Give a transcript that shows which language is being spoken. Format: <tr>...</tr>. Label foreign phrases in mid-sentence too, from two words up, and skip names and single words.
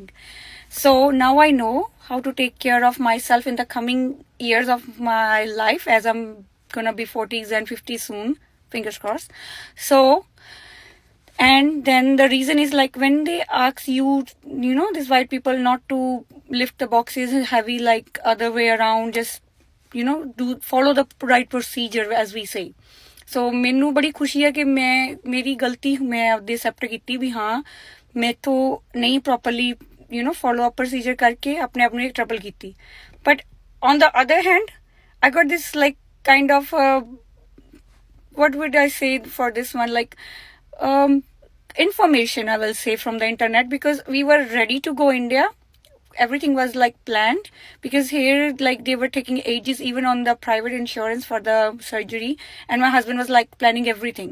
<en>So now I know how to take care of myself in the coming years of my life as I'm gonna be 40s and 50s soon, fingers crossed. So, and then the reason is like when they ask you, these white people not to lift the boxes heavy like other way around, just follow the right procedure as we say.</en> <pa>So ਮੈਨੂੰ ਬੜੀ ਖੁਸ਼ੀ ਹੈ ਕਿ ਮੇਰੀ ਗਲਤੀ ਮੈਂ ਆਪਦੇ ਐਕਸੈਪਟ ਕੀਤੀ ਵੀ ਹਾਂ ਮੈਥੋਂ ਨਹੀਂ</pa> <en>properly follow up procedure</en> <pa>ਕਰਕੇ ਆਪਣੇ ਆਪ ਨੂੰ ਟਰਬਲ ਕੀਤੀ.</pa> <en>But on the other hand, I got this like kind of what would I say for this one, like information I will say from the internet because we were ready to go India. Everything was like planned because here like they were taking ages even on the private insurance for the surgery and my husband was like planning everything.</en>